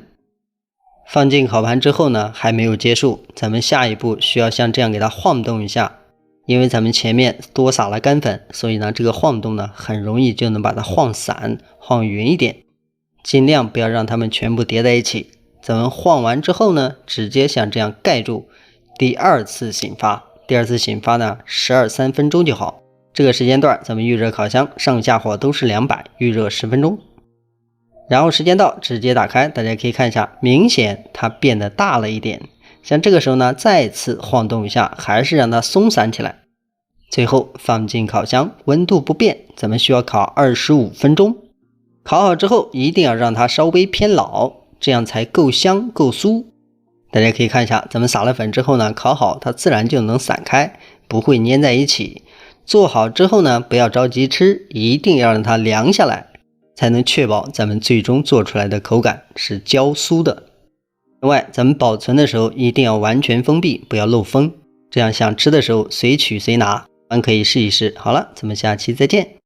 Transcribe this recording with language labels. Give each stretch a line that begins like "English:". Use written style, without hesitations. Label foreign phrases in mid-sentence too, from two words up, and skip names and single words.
Chinese: 放進烤盤之後呢還沒有結束，咱們下一步需要像這樣給它晃動一下，因為咱們前面多撒了乾粉，所以呢這個晃動呢很容易就能把它晃散晃匀一點，盡量不要讓它們全部疊在一起。咱們晃完之後呢直接像這樣蓋住，第二次醒發。第二次醒發呢12-13分鐘就好。這個時間段咱們預熱烤箱，上下火都是200，預熱10分鐘。然後時間到直接打開，大家可以看一下，明顯它變得大了一點。像這個時候呢再次晃動一下，還是讓它鬆散起來。最後放進烤箱，溫度不變，咱們需要烤25分鐘。烤好之後一定要讓它稍微偏老，這樣才夠香夠酥。大家可以看一下，咱們撒了粉之後呢，烤好它自然就能散開，不會粘在一起。做好之後呢不要着急吃，一定要讓它涼下來，才能確保咱們最終做出來的口感是焦酥的。另外咱們保存的時候一定要完全封閉，不要漏風，這樣想吃的時候隨取隨拿。可以試一試。好了，咱們下期再見。